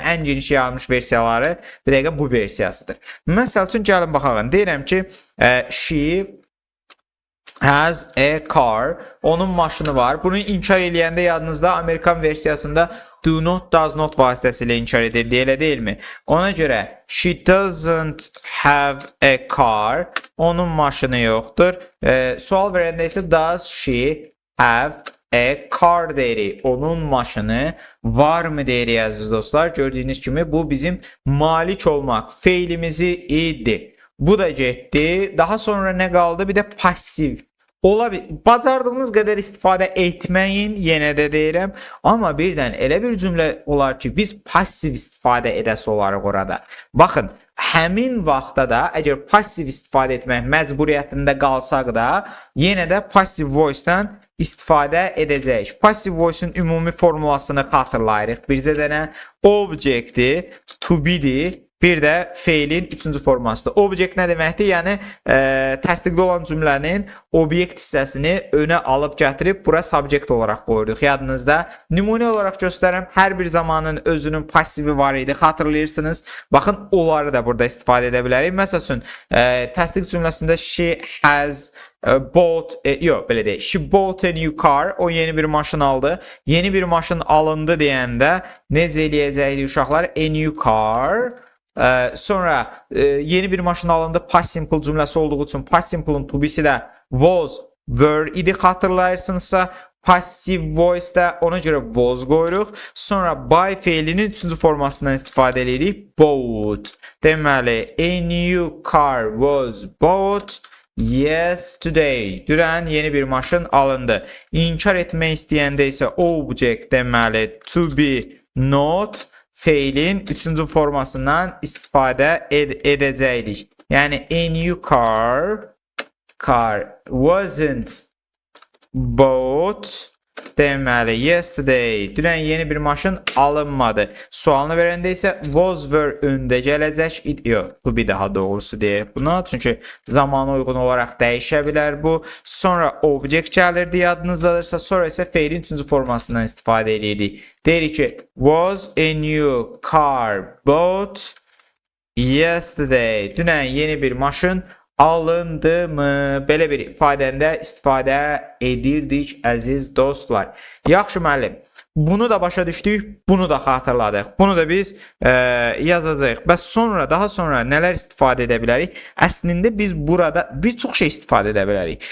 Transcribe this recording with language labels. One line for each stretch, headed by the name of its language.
Azerbaijani: Yəni ən geniş yayılmış versiyaları bir dəqiqə bu versiyasıdır. Məsəl üçün gəlin baxaq. Deyirəm ki,
English: she has a car.
Azerbaijani: Onun maşını var. Bunu inkar eləyəndə yadınızda Amerikan versiyasında do not, does not vasitəsilə inkar edir. Elə deyilmi? Ona görə
English: she doesn't have a car.
Azerbaijani: Onun maşını yoxdur. Sual verəndə isə
English: does she have a car
Azerbaijani: deyirik. Onun maşını varmı deyirik əziz dostlar. Gördüyünüz kimi bu bizim malik olmaq feilimizi idi. Bu da getdi. Daha sonra nə qaldı? Bir də passiv. Bacardığınız qədər istifadə etməyin, yenə də deyirəm. Amma birdən elə bir cümlə olar ki, biz passiv istifadə edəsi olarıq orada. Baxın, həmin vaxtda da əgər passiv istifadə etmək məcburiyyətində qalsaq da, yenə də passive voice-dan istifadə edəcəyik. Passive voice-un ümumi formulasını xatırlayırıq. Bircə dənə object-i, to be-dir. Bir də feilin üçüncü formasıdır. Object nə deməkdir? Yəni, təsdiqli olan cümlənin obyekt hissəsini önə alıb gətirib bura subject olaraq qoyuruq. Yadınızda nümunə olaraq göstərəm. Hər bir zamanın özünün passivi var idi. Xatırlayırsınız. Baxın, onları da burada istifadə edə bilərik. Məsəl üçün, təsdiq cümləsində
English: she has bought,
Azerbaijani: yox, belə deyil.
English: She bought a new car.
Azerbaijani: O yeni bir maşın aldı. Yeni bir maşın alındı deyəndə necə eləyəcəkdik uşaqlar?
English: A new car.
Azerbaijani: Sonra yeni bir maşın alındı past simple cümləsi olduğu üçün past simple'ın to be'si də was, were idi xatırlayırsınızsa passive voice də ona görə was qoyuruq. Sonra by feilinin üçüncü formasından istifadə edirik. Bought. Deməli,
English: a new car was bought Yesterday.
Azerbaijani: Dünən yeni bir maşın alındı. İnkar etmək istəyəndə isə object deməli to be not feilin 3-cü formasından istifadə edəcəkdik. Yəni
English: a new car wasn't bought
Azerbaijani: deməli
English: yesterday.
Azerbaijani: Dünən yeni bir maşın alınmadı. Sualını verəndə isə was were öndə gələcək. Yox, bu bir daha doğrusu deyək buna. Çünki zamana uyğun olaraq dəyişə bilər bu. Sonra object gəlirdi yadınızdadırsa. Sonra isə feilin 3-cü formasından istifadə edirdik. Deyirik ki
English: was a new car bought yesterday.
Azerbaijani: Dünən yeni bir maşın alındı mı? Belə bir ifadəndə istifadə edirdik əziz dostlar. Yaxşı müəllim. Bunu da başa düşdük, bunu da xatırladıq. Bunu da biz yazacağıq. Bəs sonra, daha sonra nələr istifadə edə bilərik? Əslində biz burada bir çox şey istifadə edə bilərik.